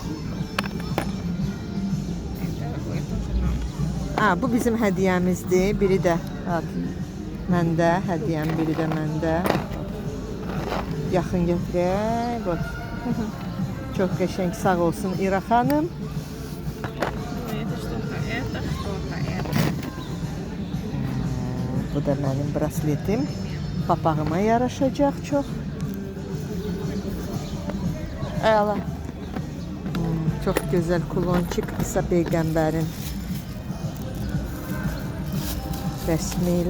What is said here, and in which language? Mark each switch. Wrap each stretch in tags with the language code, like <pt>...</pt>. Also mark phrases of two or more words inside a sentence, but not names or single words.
<az>Ha, bu bizim hədiyəmizdir. Biri də bax, məndə, hədiyyəm biri də məndə. Yaxın gətirək. Bax. Çox qəşəng, sağ olsun İraq xanım.</az> <ru>Это что-то, это.</ru> <az>Bu da mənim brasletim. Papağıma yaraşacaq çox. Əla. Çox gözəl kulonçik İsa Peyğəmbərin rəsmiyle.</az>